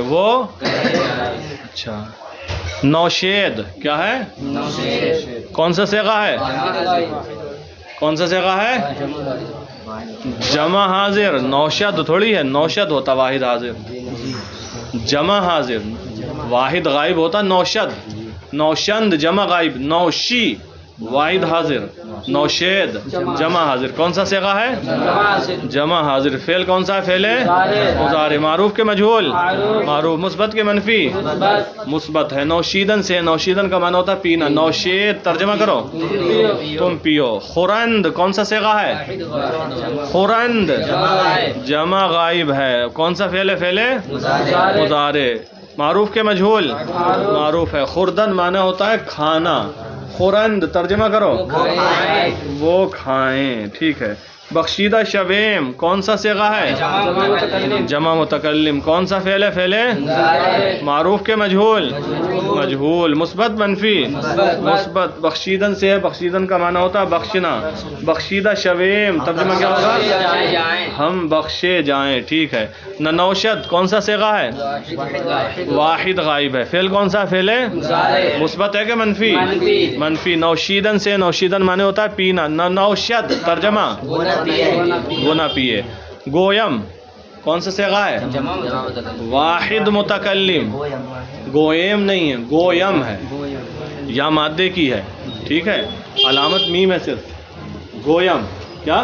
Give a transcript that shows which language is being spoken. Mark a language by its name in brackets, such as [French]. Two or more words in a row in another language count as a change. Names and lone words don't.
[Urdu] وہ اچھا. نوشید کیا ہے؟ کون سا صیغہ ہے؟ کون سا صیغہ ہے؟ جمع حاضر. نوشد تھوڑی ہے. نوشد ہوتا واحد حاضر. جمع حاضر. واحد غائب ہوتا نوشد. نوشند جمع غائب. نوشی واحد حاضر. نوشید جمع حاضر. کون سا صیغہ ہے؟ جمع حاضر. فعل کون سا ہے؟ فعل مضارع. معروف کے مجہول؟ معروف. مثبت کے منفی؟ مثبت ہے. نوشیدن سے. نوشیدن کا معنی ہوتا ہے پینا. نوشید ترجمہ کرو. تم پیو. خورند کون سا صیغہ ہے؟ خورند جمع غائب ہے. کون سا فعل ہے؟ فعل مضارع. معروف کے مجہول؟ معروف ہے. خوردن معنی ہوتا ہے کھانا. خورند ترجمہ کرو. وہ کھائیں. ٹھیک ہے. [Persian] بخشیدہ شویم [Urdu] کون سا صیغہ ہے؟ جمع متکلم. کون سا فعل ہے؟ فعل معروف کے مجہول؟ مجہول. مثبت منفی؟ مثبت. بخشیدن سے ہے. بخشیدن کا معنی ہوتا ہے بخشنا. [Persian] بخشیدہ شویم [Urdu] ترجمہ کیا ہوگا؟ ہم بخشے جائیں. ٹھیک ہے. نوشد کون سا صیغہ ہے؟ واحد غائب ہے. فعل کون سا فعل ہے؟ مثبت ہے کہ منفی؟ منفی. نوشیدن سے. نوشیدن معنی ہوتا ہے پینا. نوشد ترجمہ وہ نہ پیے. گویم کون سا صیغہ ہے؟ واحد متکلم. گویم نہیں ہے. گویم ہے. یا مادے کی ہے. ٹھیک ہے. علامت میم ہے صرف. گویم کیا؟